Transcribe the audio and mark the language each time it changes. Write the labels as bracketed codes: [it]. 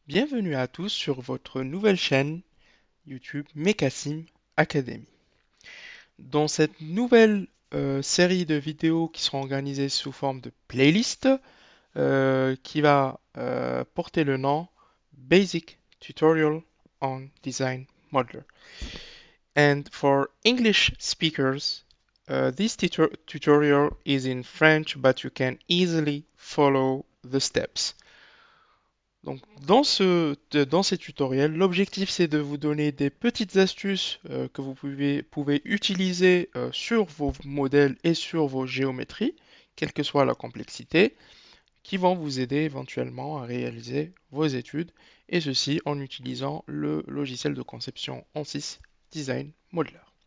[fr] Bienvenue à tous sur votre nouvelle chaîne YouTube Mekasim Academy. Dans cette nouvelle série de vidéos qui seront organisées sous forme de playlist, qui va porter le nom Basic Tutorial on Design Modeler. [en] And for English speakers, this tutorial is in French, but you can easily follow the steps. [fr] Donc, dans ces tutoriels, l'objectif c'est de vous donner des petites astuces que vous pouvez utiliser sur vos modèles et sur vos géométries, quelle que soit la complexité, qui vont vous aider éventuellement à réaliser vos études, et ceci en utilisant le logiciel de conception ANSYS Design Modeler.